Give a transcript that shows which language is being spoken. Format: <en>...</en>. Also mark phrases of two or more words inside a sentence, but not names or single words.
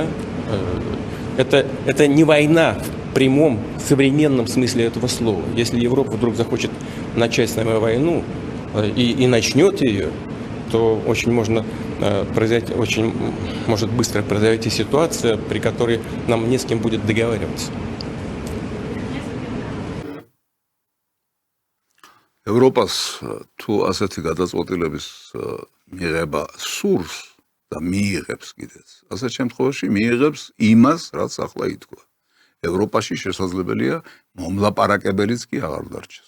<ru>Это не война в прямом современном смысле этого слова. Если Европа вдруг захочет начать с нами войну и начнет ее, то очень может быстро произойти ситуация, при которой нам не с кем будет договариваться.</ru> <ka>ევროპას თუ ასეთი გადაწყვეტილების მიღება სურს და მიიღებს კიდეც, ასეთ შემთხვევაში მიიღებს იმას, რაც ახლა ითქვა. ევროპაში შესაძლებელია მომლაპარაკებელიც კი აღარ დარჩეს.</ka>